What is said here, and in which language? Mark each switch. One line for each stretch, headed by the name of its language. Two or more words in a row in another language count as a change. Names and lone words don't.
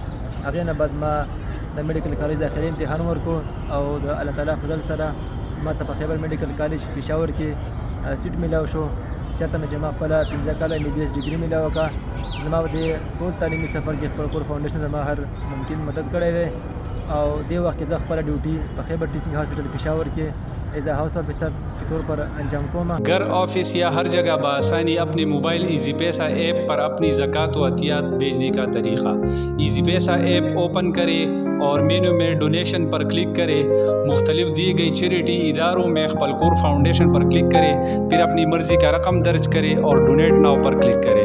Pashto: هغې نه بعد ما د میډیکل کالج داخلي امتحان ورکړو او د الله تعالی فضل سره ما ته په خیبر میډیکل کالج پېښور کې سیټ میلاو شو، چېرته نه چې ما خپله 15 کاله MBBS ډګري میلاو کړه. زما په دې ټول تعلیمي سفر کې خپل کور فاونډیشن زما هر ممکن مدد کړی دی او دې وخت کې زه خپله ډیوټي په خیبر ټیچنګ هاسپټل پېښور کې
English: as a house officer
Urdu: کے طور پر انجام
Pashto: کوما.
Urdu: گھر، آفس یا ہر جگہ بآسانی اپنے موبائل ایزی پیسہ ایپ پر اپنی زکوٰۃ و عطیات بھیجنے کا طریقہ. ایزی پیسہ ایپ اوپن کرے اور مینو میں ڈونیشن پر کلک کرے. مختلف دیے گئی چیریٹی اداروں میں خپلکور فاؤنڈیشن پر کلک کرے، پھر اپنی مرضی کا رقم درج کرے اور
English: donate now
Urdu: پر کلک کرے.